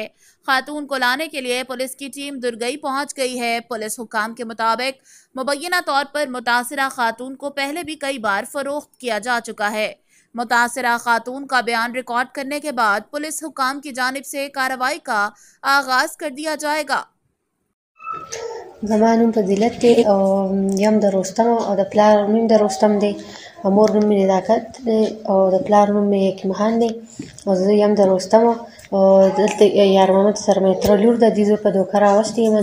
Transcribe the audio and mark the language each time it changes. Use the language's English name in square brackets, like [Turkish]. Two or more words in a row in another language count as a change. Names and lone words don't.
[Urdu] خاتون کو لانے کے لیے پولیس کی ٹیم درگئی پہنچ گئی ہے. پولیس حکام کے مطابق مبینہ طور پر متاثرہ خاتون کو پہلے بھی کئی بار فروخت کیا جا چکا ہے. متاثرہ خاتون کا بیان ریکارڈ کرنے کے بعد پولیس حکام کی جانب سے کارروائی کا آغاز کر دیا جائے گا. [Pashto] زما نوم فضیلت دی او یم د رستم او د پلار نوم د رستم دی او مور نوم مې نزاکت دی او د پلار نوم مې حکیمخان دی او زه یم د رستم او دلته یار محمد سره مې تره لور ده. دوی زه په دوکه راوستې یم.